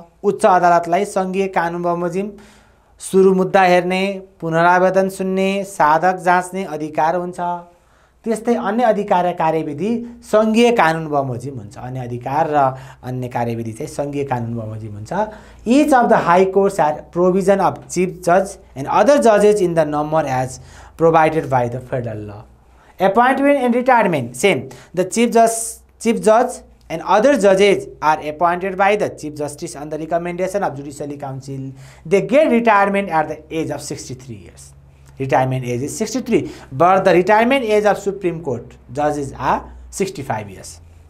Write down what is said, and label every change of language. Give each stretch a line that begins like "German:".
Nepali: उच्च अदालतलाई सङ्घीय कानुन बमोजिम सुरु मुद्दा हेर्ने, पुनरावेदन सुन्ने, साधक जाँच्ने अधिकार हुन्छ। त्यस्तै अन्य अधिकार र कार्यविधि सङ्घीय कानुन बमोजिम हुन्छ। अन्य अधिकार र अन्य कार्यविधि चाहिँ सङ्घीय कानुन बमोजिम हुन्छ।
English: Each of the high courts are provision of chief जज and other जजेस in the number as provided by the federal ल। Appointment and retirement same. The chief judge and other judges are appointed by the chief justice on the recommendation of judiciary council. They get retirement at the age of 63 years. Retirement age is 63, but the retirement age of Supreme Court judges are 65 years.